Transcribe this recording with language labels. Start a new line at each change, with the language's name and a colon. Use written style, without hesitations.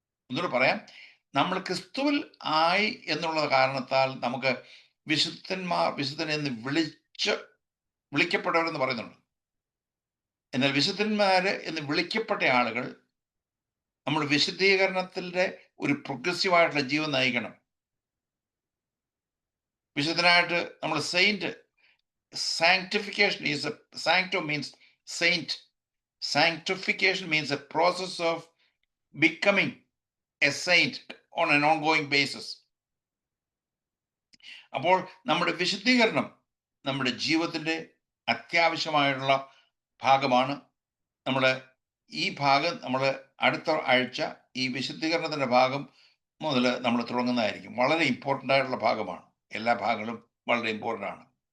Malayalam: ഒന്നുകൂടെ പറയാം, നമ്മൾ ക്രിസ്തുവിൽ ആയി എന്നുള്ള കാരണത്താൽ നമുക്ക് വിശുദ്ധനെന്ന് വിളിക്കപ്പെട്ടവരെന്ന് പറയുന്നുണ്ട്. എന്നാൽ വിശുദ്ധന്മാര് എന്ന് വിളിക്കപ്പെട്ട ആളുകൾ നമ്മൾ വിശുദ്ധീകരണത്തിന്റെ ഒരു പ്രോഗ്രസീവായിട്ടുള്ള ജീവൻ നയിക്കണം. വിശുദ്ധനായിട്ട് നമ്മൾ
English: Saint, sanctification is a sancto means saint. Sanctification means a process of becoming a saint on an ongoing basis.
Malayalam: അപ്പോൾ നമ്മുടെ വിശുദ്ധീകരണം നമ്മുടെ ജീവിതത്തിന്റെ അത്യാവശ്യമായിട്ടുള്ള ഭാഗമാണ്. ഈ ഭാഗം നമ്മൾ അടുത്ത ആഴ്ച ഈ വിശുദ്ധീകരണത്തിന്റെ ഭാഗം മുതൽ നമ്മൾ തുടങ്ങുന്നതായിരിക്കും. വളരെ ഇമ്പോർട്ടൻ്റ് ആയിട്ടുള്ള ഭാഗമാണ്. എല്ലാ ഭാഗങ്ങളും വളരെ ഇമ്പോർട്ടൻ്റ് ആണ്.